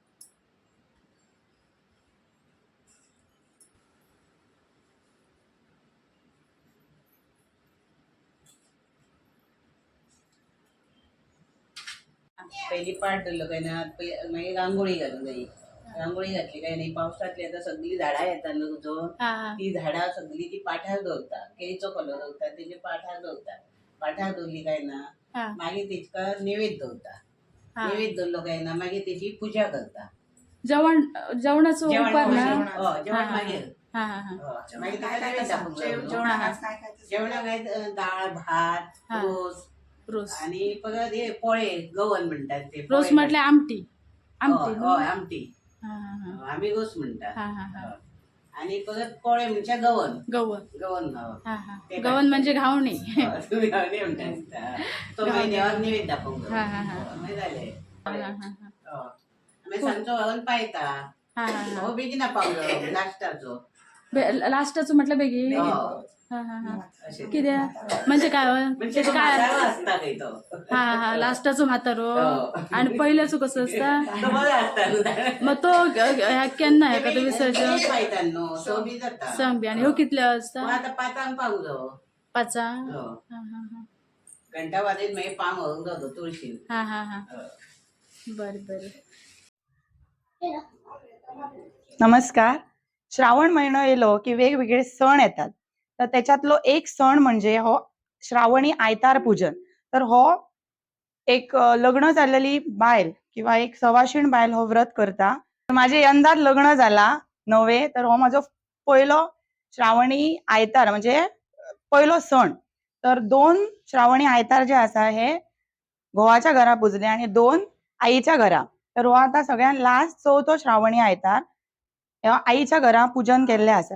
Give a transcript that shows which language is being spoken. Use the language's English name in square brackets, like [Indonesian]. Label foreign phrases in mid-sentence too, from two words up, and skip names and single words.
[Konkani] पहिली पाठ धरलं काय ना मागीर रांगोळी घालून जाई रांगोळी घातली काय नाही. पावसातली आता सगळी झाडां येतात न्हू तुझो ती झाडां सगळी ती पाठार दवरता. केळीचो कलर दवरता तेजे पाठार दवरता. पाठार दवरली काय ना मागीर तेका नैवेद्य दवरता. नैवेद्य दवरलो काय ना मागीर तेची पूजा करता. जेवणाचं जेवण उपार ना. जेवण मागीर हा हा हा मागीर काय ताका काय नैवेद्य दाखोवंक जाय न्हू. जेवणाक काय काय जेवणाक काय डाळ भात हा. रोस रोस आणि परत हे पोळे गवन म्हणतात ते रोस पोळे म्हटले आमटी आमटी हय न्हू? हय आमटी हा हा हा आम्ही रोस म्हणतात हा हा हा आणि परत पोळे म्हणजे गवन गवन गवन हा हा ते गवन म्हणजे घावणे. तुम्ही गावणे म्हणतात तो मागीर देवाक नैवेद्य दाखोवंक हा हा हा जाय मागीर जालें हा हा हा आमी सांजचो व्हरून पायता हा हा हा हो बेगिना पावलो लास्टाचो लास्टाचं म्हटलं बेगी हय. हा हा हा अशें कित्याक म्हणजे काय म्हणजे त्याचे तो काय म्हातारो आसता खंय तो हा हा हा लास्टाचो म्हातारो हो. आणि पहिल्याचो कसं असता तो बरो आसता न्हू मग तो केन्ना हेका तो विसर्जन पायता न्हू सो बी जाता सांग बी आणि ह्यो कितल्या मग वाजता आता पांचांक पावूंक जावो पाचा हो. हा हा हा घंटा वाजयत मागीर पांव व्हरूंक जावो तुळशीन हा हा हा बरं बरं [Marathi] नमस्कार. श्रावण महिना येलो की वेगवेगळे सण येतात. तर त्याच्यातलो एक सण म्हणजे हो श्रावणी आयतार पूजन. तर हो एक लग्न झालेली बायल किंवा एक सवाशीण बायल हो व्रत करता. माझे यंदाच लग्न झाला नवे, तर हो माझो पहिलो श्रावणी आयतार म्हणजे पहिलो सण. तर 2 श्रावणी आयतार जे आसा हे घोवाच्या घरा पुजले आणि 2 आईच्या घरा. तर हो आता सगळ्यात लास्ट चवथो श्रावणी आयतार ह्या आईच्या घरा पूजन केल्ले आसा.